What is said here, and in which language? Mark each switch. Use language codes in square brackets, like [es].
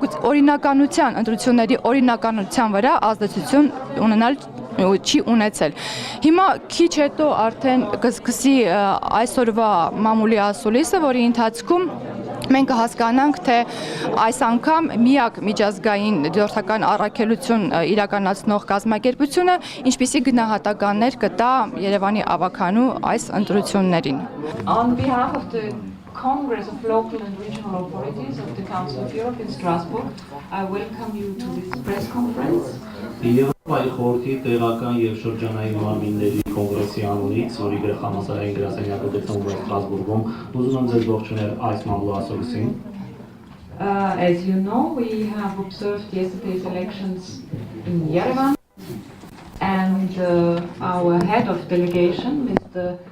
[hy] օրինականության ընտրությունների օրինականության վրա ազդեցություն ունենալ չի ունեցել։ Հիմա քիչ հետո արդեն կսկսի այսօրվա մամուլի ասուլիսը, որի ընթացքում մենք կհասկանանք, թե այս անգամ միակ միջազգային դիտորդական առաքելություն իրականացնող կազմակերպությունը ինչպիսի գնահատականներ կտա Երևանի ավագանու այս ընտրություններին։ [en] On behalf of the Congress of Local and Regional Authorities of the Council of Europe in Strasbourg, I welcome you to this press conference. [hy] Եվրոպայի խորհրդի տեղական եւ շրջանային մարմինների կոնգրեսի անունից, որի գլխամասարային գրասենյակը գտնվում է Ստրասբուրգում, ուզում եմ ձեզ ողջունել այս մամլոասուլիսին։ [en] As you know, we have observed yesterday's elections in Yerevan, and our head of delegation, Mr.